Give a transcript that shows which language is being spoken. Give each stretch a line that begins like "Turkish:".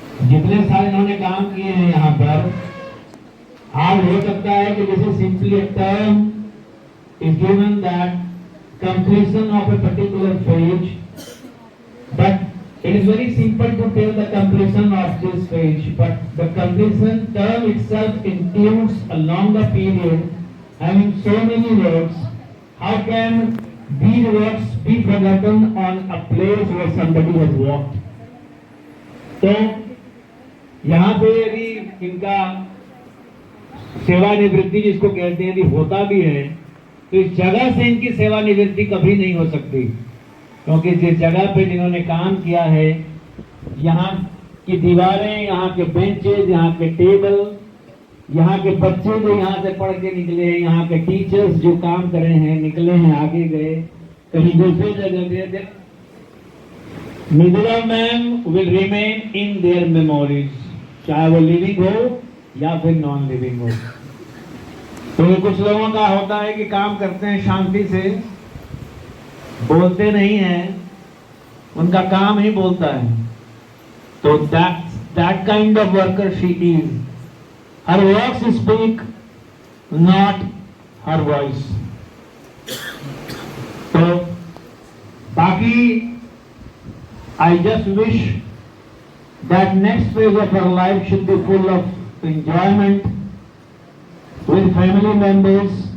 Hindi: जितने साल इन्होंने काम किए हैं यहाँ पर, आज हो सकता है कि जैसे
English: simply a term is given that completion of a particular phase, but it is very simple to tell the completion of this phase, but the completion term itself includes a longer period having so many words. How can these words be forgotten on a place where somebody has walked?
Hindi: तो यहाँ पे यदि इनका सेवानिवृत्ति जिसको कहते हैं यदि होता भी है, तो इस जगह से इनकी सेवानिवृत्ति कभी नहीं हो सकती, क्योंकि जिस जगह पे जिन्होंने काम किया है, यहाँ की दीवारें, यहाँ के बेंचेज, यहाँ के टेबल, यहाँ के बच्चे जो यहाँ से पढ़ के निकले हैं, यहाँ के टीचर्स जो काम कर रहे हैं, निकले हैं, आगे गए, कहीं दूसरी जगह गए, Mridula ma'am
English: will remain in their memories,
Hindi: चाहे वो लिविंग हो या फिर नॉन लिविंग हो. तो कुछ लोगों का होता है कि काम करते हैं शांति से, बोलते नहीं हैं, उनका काम ही बोलता है।
English: तो that kind of worker she is. Her works speak, not her voice. तो बाकी I just wish that next phase of her life should be full of enjoyment with family members,